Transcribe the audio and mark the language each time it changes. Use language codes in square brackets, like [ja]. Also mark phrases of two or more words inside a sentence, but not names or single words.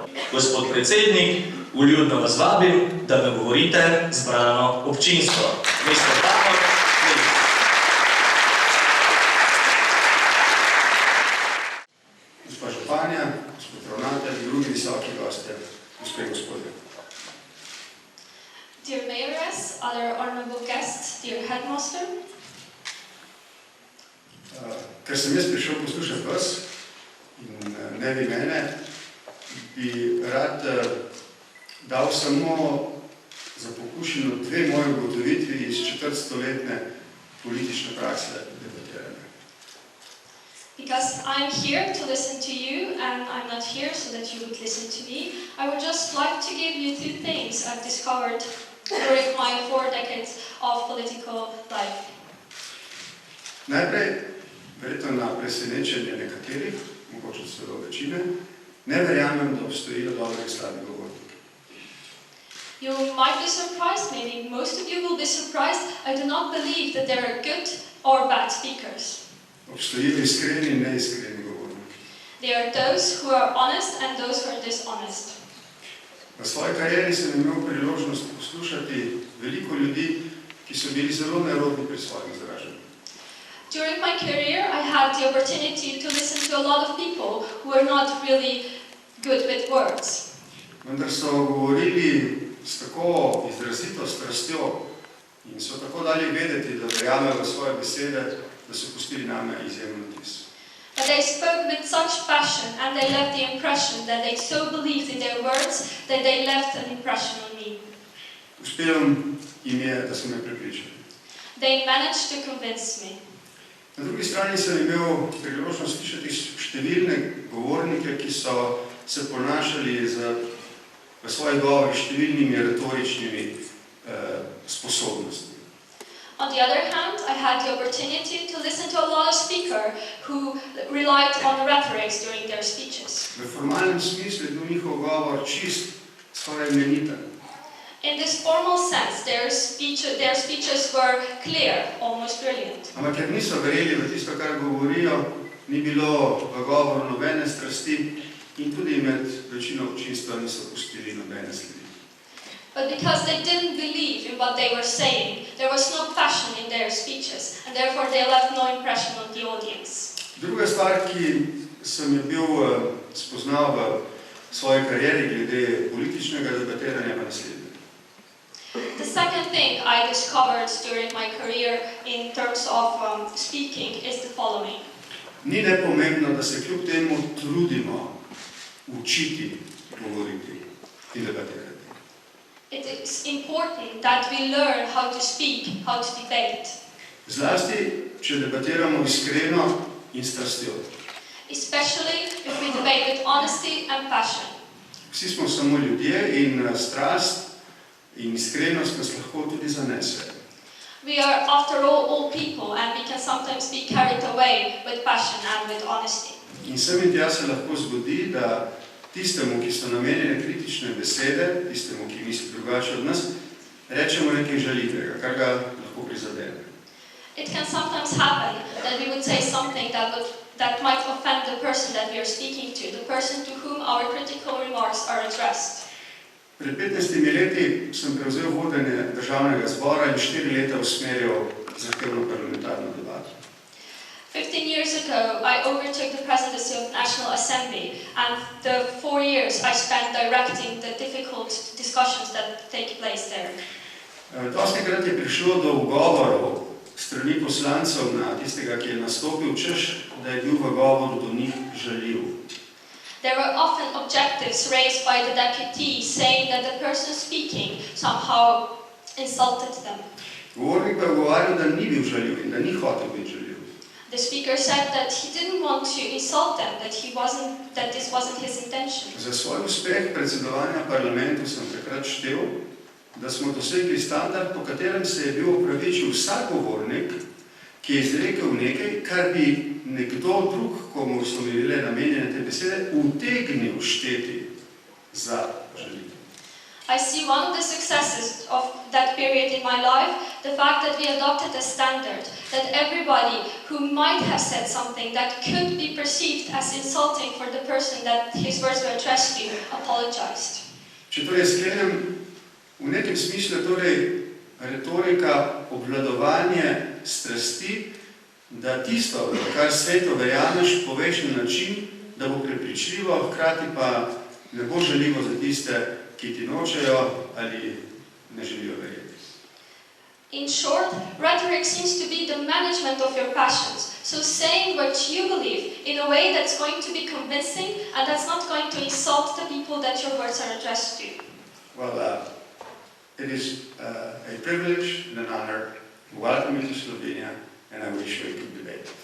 [sl] Gospod predsednik, vljudno vas vabim, da nagovorite zbrano občinstvo. [en] Mister Pahor, [sl] Gospa županja, gospod ravnatelj, drugi visoki gostje, gospe in gospodje. [en] Dear Mayoress, other honorable guests, dear headmaster, [sl] Ker sem jaz prišel poslušati vas in ne vi mene, bi rad dal samo za pokušino dve moje ugotovitvi iz četrtstoletne politične prakse debatiranja. [en] because I'm here to listen to you and I'm not here so that you would listen to me, I would just like to give you two things I've discovered during my 4 decades of political life. [sl] Najprej, verjetno na presenečenje nekaterih, mogoče celo večine, ne verjamem, da obstojijo dobri in slabi govorniki. [en] You might be surprised, maybe most of you will be surprised. I do not believe that there are good or bad speakers. [sl] Obstojijo iskreni in neiskreni govorniki. [en] There are those who are honest and those who are dishonest. [sl] V svoji karieri sem imel priložnost poslušati veliko ljudi, ki so bili zelo nerodni pri svojem izražanju. [en] During my career, I had the opportunity to listen to a lot of people who were not really good with words. [sl] vendar so govorili s tako izrazito strastjo in so tako dali vedeti, da verjamejo v svoje besede, da so pustili name izjemen vtis. [en] But they spoke with such passion and they left the impression that they so believed in their words that they left an impression on me. [sl] Uspelo jim je, da so me prepričali. [en] They managed to convince me. [sl] Na drugi strani sem imel priložnost slišati številne govornike, ki so se ponašali v svojih govorih številnimi retoričnimi sposobnostmi. [en] On the other hand, I had the opportunity to listen to a lot of speakers who relied on rhetorics during their speeches. [sl] V formalnem smislu je bil njihov govor čist, skoraj imeniten. [en] In this formal sense, their speeches were clear, almost brilliant. [sl] Ampak ker niso verjeli v tisto, kar govorijo, ni bilo v govoru nobene strasti in tudi med večino občinstva niso pustili nobene sledi. [en] But because they didn't believe in what they were saying, there was no passion in their speeches, and therefore they left no impression on the audience. [sl] Druga stvar, ki sem jo bil spoznal v svoji karieri glede političnega debatiranja, pa naslednje. [en] The second thing I discovered during my career in terms of speaking is the following. [sl] Ni nepomembno, da se kljub temu trudimo učiti govoriti in debatirati. [en] It is important that we learn how to speak, how to debate. [sl] Zlasti, če debatiramo iskreno in strastjo. [en] Especially if we debate with honesty and passion. [sl] Vsi smo samo ljudje in strast in iskrenost nas lahko tudi zanese. [en] We are, after all people, and we can sometimes be carried away with passion and with honesty. [sl] In sem in tja se lahko zgodi, da tistemu, ki so namenjene kritične besede, tistemu, ki misli drugače od nas, rečemo nekaj žaljivega, kar ga lahko prizadene. [en] It can sometimes happen that we would say something that might offend the person that we are speaking to, the person to whom our critical remarks are addressed. [sl] Pred 15 leti sem prevzel vodenje državnega zbora in 4 leta usmerjal zahtevno parlamentarno debato. [en] 15 years ago, I overtook the presidency of the National Assembly, and the 4 years I spent directing the difficult discussions that take place there. [sl] Dostikrat je prišlo do ugovorov strani poslancev na tistega, ki je nastopil, češ, da je bil v govoru do njih žaljiv. [en] There were often objectives raised by the deputy saying that the person speaking somehow insulted them. [sl] Govornik pa je govoril, da ni bil žaljiv in da ni hotel biti žaljiv. [en] The speaker said that he didn't want to insult them, that this wasn't his intention. [sl] Za svoj uspeh predsedovanja parlamentu sem takrat štel, da smo dosegli standard, po katerem se je bil opravičil vsak govornik, ki je izrekel nekaj, kar bi nekdo drug, komu so bile namenjene te besede, utegnil šteti za žaljiv. [en] I see one of the successes of that period in my life, the fact that we adopted a standard, that everybody who might have said something that could be perceived as insulting for the person that his words were addressed to, apologized. [sl] Če torej sklenem, v nekem smislu torej retorika obvladovanje strasti, da tisto, kar sveto verjameš, poveš na način, da bo prepričljivo, hkrati pa ne bo žaljivo za tiste, ki ti nočejo ali ne želijo verjeti. [en] In short, rhetoric seems to be the management of your passions. So saying what you believe in a way that's going to be convincing and that's not going to insult the people that your words are addressed to. Well, it is a privilege and an honor to welcome you to Slovenia, and I wish you a good debate.